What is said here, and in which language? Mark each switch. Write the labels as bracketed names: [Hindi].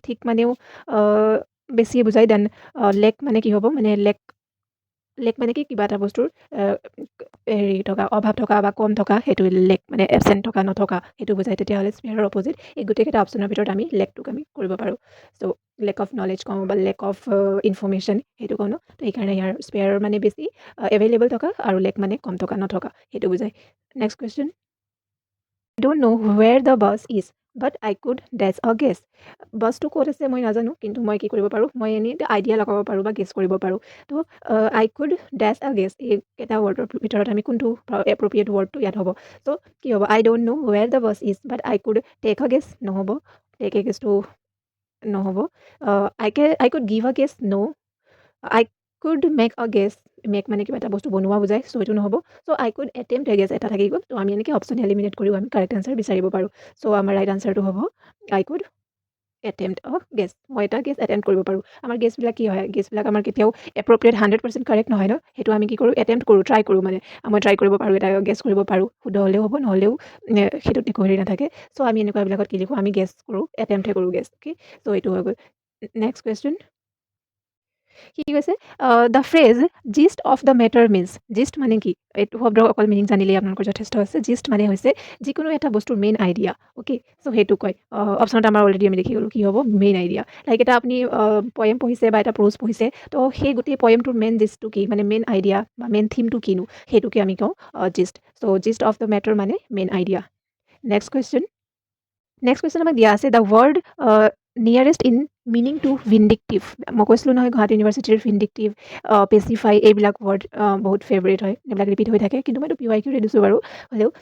[Assamese] ঠিক মানেও বেছিয়ে বুজায়। দেন লেক মানে কি হ'ব? মানে লেক মানে কি? কিবা এটা বস্তুৰ থকা, অভাৱ থকা বা কম থকা, সেইটো লেক মানে এবচেণ্ট থকা, নথকা, সেইটো বুজায়। তেতিয়াহ'লে স্পেয়াৰৰ অপজিট এই গোটেইকেইটা অপশ্যনৰ ভিতৰত আমি লেকটোক আমি কৰিব পাৰোঁ। চ' লেক অফ নলেজ কওঁ বা লেক অফ ইনফৰ্মেশ্যন, সেইটো কওঁ ন। তো সেইকাৰণে ইয়াৰ স্পেয়াৰৰ মানে বেছি, এভেইলেবল থকা, আৰু লেক মানে কম থকা, নথকা, সেইটো বুজায়। [English] Next question, I don't no' where the bus is. But I could ডেছ আ gas. [Assamese] বাছটো ক'ত আছে মই নাজানো, কিন্তু মই কি কৰিব পাৰোঁ, মই এনেই আইডিয়া লগাব পাৰোঁ বা গেছ কৰিব পাৰোঁ। তো [English] আই could ডেছ আ gas, [Assamese] এইকেইটা ৱৰ্ডৰ ভিতৰত আমি কোনটো এপ্ৰপ্ৰিয়েট ৱৰ্ডটো ইয়াত হ'ব। চ' কি হ'ব, [English] I don't know' where the bus is but I could take a guess [Assamese] নহ'ব, টেক এ গেছটো নহ'ব। [English] I could give a guess [Assamese] no, I could make a gas, make মানে কিবা এটা বস্তু বনোৱা বুজায়, চ' এইটো নহ'ব। চ' [English] I could attempt a guess, [Assamese] এটা থাকি গ'ল। ত' আমি এনেকৈ অপশ্যন এলিমিনেট কৰিও আমি কাৰেক্ট আনচাৰ বিচাৰিব পাৰোঁ। চ' আমাৰ ৰাইট আনচাৰটো হ'ব [English] I could attempt a guess, [Assamese] মই এটা গেছ এটেম্প্ট কৰিব পাৰোঁ। আমাৰ গেছবিলাক কি হয়, গেছবিলাক আমাৰ কেতিয়াও এপ্ৰপ্ৰিয়েট 100% কাৰেক্ট নহয় ন, সেইটো আমি কি কৰোঁ, এটেম্প্ট কৰোঁ, ট্ৰাই কৰোঁ। মানে মই ট্ৰাই কৰিব পাৰোঁ, এটা গেছ কৰিব পাৰোঁ, শুদ্ধ হ'লেও হ'ব নহ'লেও সেইটোত একো হেৰি নাথাকে। চ' আমি এনেকুৱাবিলাকত কি লিখোঁ, আমি গেছ কৰোঁ, এটেম্প্টহে কৰোঁ গেছ। অ'কে, চ' এইটো হৈ গ'ল। নেক্সট কুৱেশ্যন কি কৈছে, [English] the phrase gist of the matter means, [Assamese] GIST মানে কি, এইটো শব্দৰ অকল মিনিং জানিলেই আপোনালোকৰ যথেষ্ট আছে। জিষ্ট মানে হৈছে যিকোনো এটা বস্তুৰ মেইন আইডিয়া। অ'কে, চ' সেইটো কয়। অপশ্যনত আমাৰ অলৰেডি আমি দেখি গ'লোঁ কি হ'ব, মেইন আইডিয়া। লাইক এটা আপুনি পয়েম পঢ়িছে বা এটা প্ৰ'জ পঢ়িছে, তো সেই গোটেই পয়েমটোৰ মেইন জিষ্টটো কি, মানে মেইন আইডিয়া বা মেইন থিমটো কিনো, সেইটোকে আমি কওঁ GIST. So [English] gist of the matter [Assamese] মানে মেইন আইডিয়া। নেক্সট কুৱেশ্যন আমাক দিয়া আছে [English] The word nearest in meaning to vindictive. [Assamese] মই কৈছিলোঁ নহয় গুৱাহাটী ইউনিভাৰ্চিটিৰ ভিণ্ডিক্টিভ, পেচিফাই, এইবিলাক ৱৰ্ড বহুত ফেভৰেট হয়, এইবিলাক ৰিপিট হৈ থাকে, কিন্তু মই এইটো PYQ দিছোঁ বাৰু হ'লেও।